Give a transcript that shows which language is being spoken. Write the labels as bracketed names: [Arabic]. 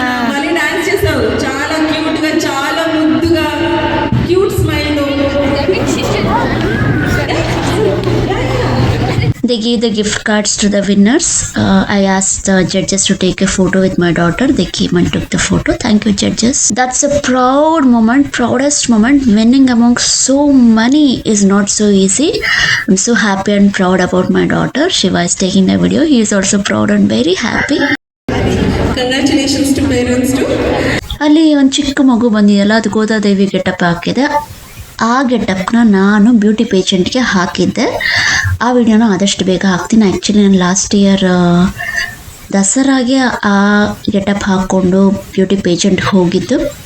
[Telugu] మళ్ళీ డాన్స్ చేసావు చాలా క్యూట్ గా చాలా ముద్దుగా క్యూట్ స్మైల్ తో. [English] They gave the gift cards to the winners. I asked the judges to take a photo with my daughter. They came and took the photo. Thank you, judges. That's a proud moment, proudest moment. Winning among so many is not so easy. I'm so happy and proud about my daughter. Shiva is taking the video. He is also proud and very happy. Congratulations to parents too. [Kannada] ಅಲ್ಲಿ ಒಂದು ಚಿಕ್ಕ ಮಗು ಬಂದಿದೆಯಲ್ಲ, ಅದು Godadevi getup ಹಾಕಿದೆ. ಆ ಗೆಟಪ್ನ ನಾನು beauty ಪೇಜೆಂಟ್ಗೆ ಹಾಕಿದ್ದೆ. ಆ ವಿಡಿಯೋನ ಆದಷ್ಟು ಬೇಗ ಹಾಕ್ತೀನಿ. ಆ್ಯಕ್ಚುಲಿ ನಾನು ಲಾಸ್ಟ್ ಇಯರ್ ದಸರಾಗೆ ಆ ಗೆಟಪ್ ಹಾಕ್ಕೊಂಡು ಬ್ಯೂಟಿ ಪೇಜೆಂಟ್ಗೆ ಹೋಗಿದ್ದು.